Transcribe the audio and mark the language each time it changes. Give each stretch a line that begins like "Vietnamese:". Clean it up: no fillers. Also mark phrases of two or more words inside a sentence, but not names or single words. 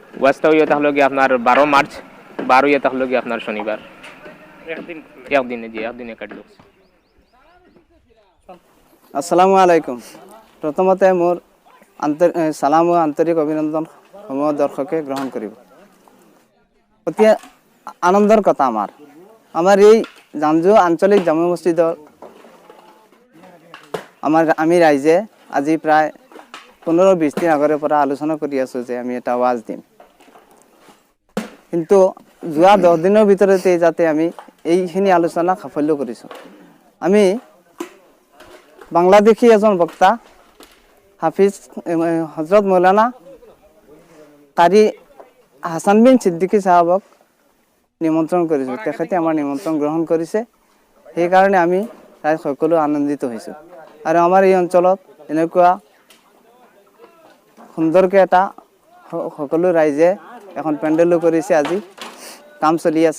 Bangla: ওয়াজটা হইয়া তাহলে গিয়ে আপনার 12 মার্চ, 12 হইয়া তাহলে গিয়ে আপনার শনিবার একদিনে কাটল।
Arabic: السلام عليكم.
Assamese: প্রথমতে মোৰ সালাম ও আন্তরিক অভিনন্দন সমূহ দর্শকে গ্রহণ করিব। অতি আনন্দৰ কথা আমাৰ এই জাঞ্জু আঞ্চলিক জামে মছজিদৰ আমি ৰাইজে আজি প্ৰায় 15-20 দিন আগৰে পৰা আলোচনা কৰি আছোঁ যে আমি এটা ওয়াজ দিম, কিন্তু যোৱা 10 দিনৰ ভিতৰতে যাতে আমি এইখিনি আলোচনা সাফল্য কৰিছোঁ। আমি বাংলাদেশী এজন বক্তা হাফিজ হজরত মৌলানা কারি হাসান বিন সিদ্দিকি সাহাবক নিমন্ত্ৰণ কৰিছোঁ। তেখেতে আমাৰ নিমন্ত্ৰণ গ্ৰহণ কৰিছে, সেইকাৰণে আমি প্ৰায় সকলো আনন্দিত হৈছোঁ। আৰু আমাৰ এই অঞ্চলত এনেকুৱা সুন্দৰকৈ এটা সকলো ৰাইজে এখন পেণ্ডেলো কৰিছে। আজি কাম চলি আছে।